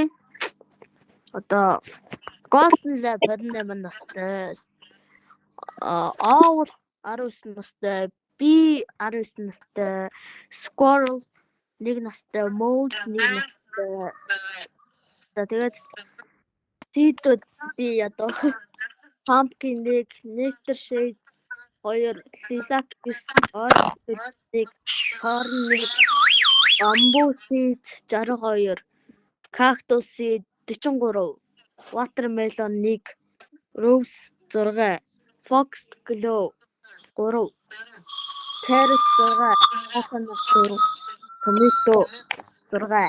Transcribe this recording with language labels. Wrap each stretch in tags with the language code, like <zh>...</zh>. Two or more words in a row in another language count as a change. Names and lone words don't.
<mn>Одоо Golden Lab 28 настай. Owl 19 настай. Bee 19 настай. Squirrel 1 настай. Mole 1 настай. За тэгээд seed-үүд би одоо pumpkin 1, nectar shade 2, lilac 9, corn 1, bamboo seed 62, cactus seed 43, watermelon 1, rose 6, fox glow 3, carrot 6, coconut 4, tomato 6.</mn>